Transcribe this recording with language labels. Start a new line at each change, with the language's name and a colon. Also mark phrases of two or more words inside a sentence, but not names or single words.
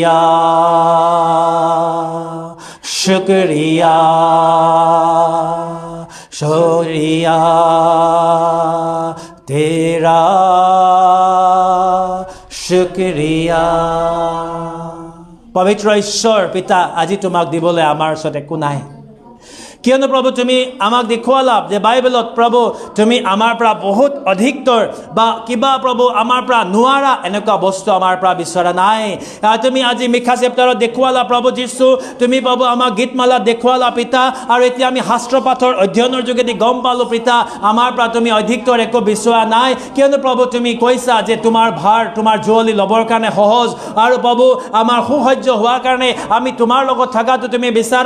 Hindi: शुक्रिया, शुक्रिया शुक्रिया तेरा शुक्रिया। पवित्र ईश्वर पिता
Assamese: আজি তোমাক দিবলৈ আমাৰ ওচৰত একো নাই, কিয়নো প্ৰভু তুমি আমাক দেখুৱালা যে বাইবেলত প্ৰভু তুমি আমাৰ পৰা বহুত অধিকতৰ বা কিবা প্ৰভু আমাৰ পৰা নোৱাৰা এনেকুৱা বস্তু আমাৰ পৰা বিচৰা নাই। তুমি আজি মিখা চেপ্টাৰত দেখুৱালা প্ৰভু যীশু, তুমি প্ৰভু আমাক গীতমালা দেখুৱালা পিতা, আৰু এতিয়া আমি শাস্ত্ৰ পাঠৰ অধ্যয়নৰ যোগেদি গম পালোঁ পিতা আমাৰ পৰা তুমি অধিকতৰ একো বিচৰা নাই, কিয়নো প্ৰভু তুমি কৈছা যে তোমাৰ ভাৰ তোমাৰ জুৱলি ল'বৰ কাৰণে সহজ, আৰু প্ৰভু আমাৰ সুসহ্য হোৱাৰ কাৰণে আমি তোমাৰ লগত থকাটো তুমি বিচাৰা।